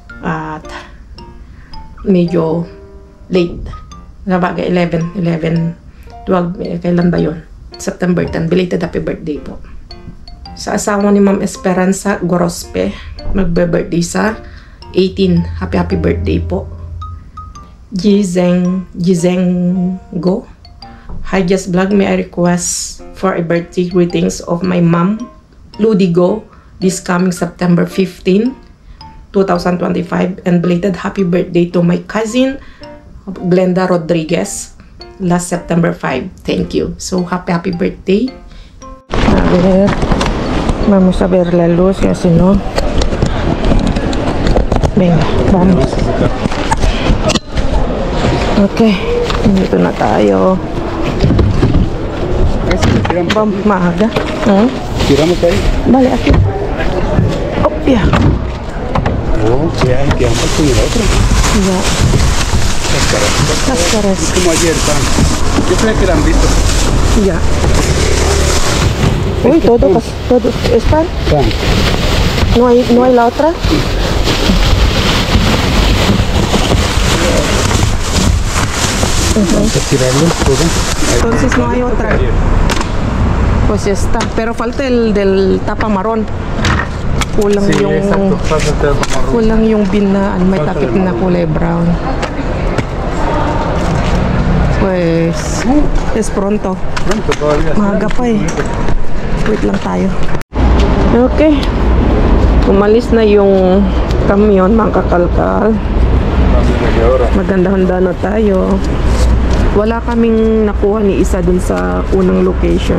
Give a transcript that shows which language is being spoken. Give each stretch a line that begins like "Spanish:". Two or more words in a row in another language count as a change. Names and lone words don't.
Filipino: At medyo late Sabagay, 11, 12, kailan ba yun? September 10,
English: belated happy birthday
Filipino: po. Sa asawa ni Ma'am Esperanza Gorospe, magbe-birthday sa 18,
English: happy birthday
Filipino: po. Gizeng Go.
English: Hi, Just Vlog, may I request for a birthday greetings of my mom, Ludi Go, this coming September 15, 2025, and belated happy birthday to my cousin, Glenda Rodriguez, last September 5. Thank you. So, happy birthday.
Spanish: A ver, vamos a ver la luz y así, ¿no? Venga, vamos.
Filipino: Okay, dito na tayo. Maaga.
Spanish: ¿Tiramos ahí? Vale, aquí. Oh, ya. Oh, ya, quedamos con el otro. Ya. Cáscaras. Como ayer, pan. Yo creo que la han visto. Ya. Uy, todo. ¿Es pan? Pan. ¿No hay la otra? Vamos a tirarlo todo. Entonces no hay otra. Pues ya está. Pero falta el del tapa marrón.
Filipino: Kulang
Spanish: Sí,
Filipino: yung
Spanish: exacto. Falta el tapa marrón.
Filipino: kulang yung bin na may
Spanish: Falta
Filipino: takip
Spanish: el
Filipino: na
Spanish: marrón.
Filipino: kulay brown.
Spanish: Pues es pronto. Pronto todavía.
Filipino: Maaga pa eh. Wait lang tayo. Okay. Umalis na yung kamyon, mga kakalkal. Maganda-handa na tayo. Wala kaming nakuha ni isa dun sa unang location.